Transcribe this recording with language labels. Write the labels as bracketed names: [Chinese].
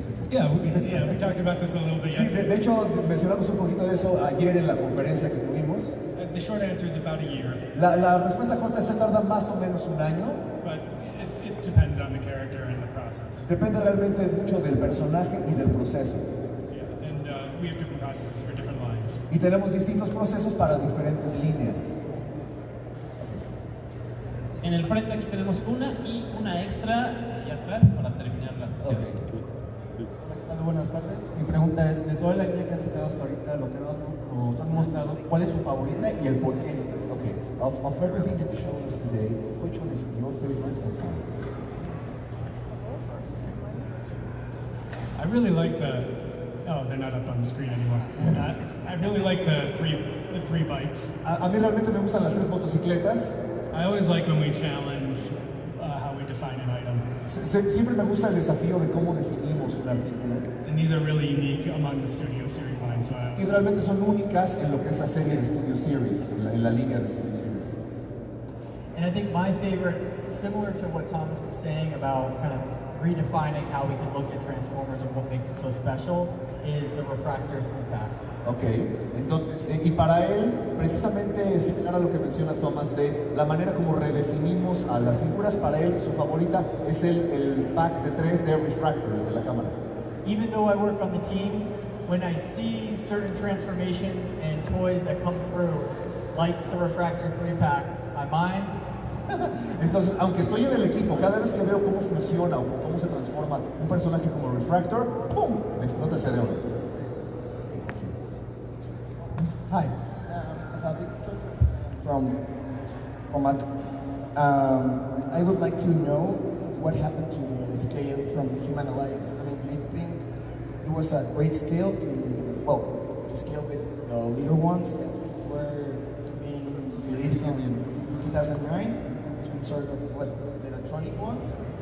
[English] Yeah, we talked about this a little bit yesterday. [Spanish] Sí, de hecho mencionamos un poquito de eso ayer en la conferencia que tuvimos. [English] The short answer is about a year. [Spanish] La respuesta corta se tarda más o menos un año. [English] But it depends on the character and the process. [Spanish] Depende realmente mucho del personaje y del proceso. [English] Yeah, and we have different processes for different lines. [Spanish] Y tenemos distintos procesos para diferentes líneas. En el frente aquí tenemos una y una extra y atrás para terminar la sesión. Okay. Buenas tardes. Mi pregunta es, de toda la línea que han sacado hasta ahorita, lo que nos han mostrado, ¿cuál es su favorita y el por qué? Okay. [English] Of everything you've shown us today, which one is your favorite and why? I really like the. Oh, they're not up on the screen anymore. I really like the three bikes. [Spanish] A mí realmente me gustan las tres motocicletas. [English] I always like when we challenge how we define an item. [Spanish] Siempre me gusta el desafío de cómo definimos un artículo. [English] And these are really unique among the Studio Series line. So [Spanish] y realmente son únicas en lo que es la serie de Studio Series, en la línea de Studio Series. [English] And I think my favorite, similar to what Thomas was saying about kind of redefining how we can look at Transformers and what makes it so special, is the refractor 3-pack. [Spanish] Ok, entonces, y para él, precisamente similar a lo que menciona Thomas de la manera como redefinimos a las figuras, para él su favorita es el pack de 3 de Refractor, el de la cámara. [English] Even though I work on the team, when I see certain transformations and toys that come through, like the Refractor 3-pack, my mind... [Spanish] Entonces, aunque estoy en el equipo, cada vez que veo cómo funciona o cómo se transforma un personaje como Refractor, ¡pum!, me explota el cerebro. [English] Hi, as a big from I would like to know what happened to the scale from Human Alliance. I mean, I think it was a great scale to scale with the later ones that were being released in 2009, some sort of the electronic ones.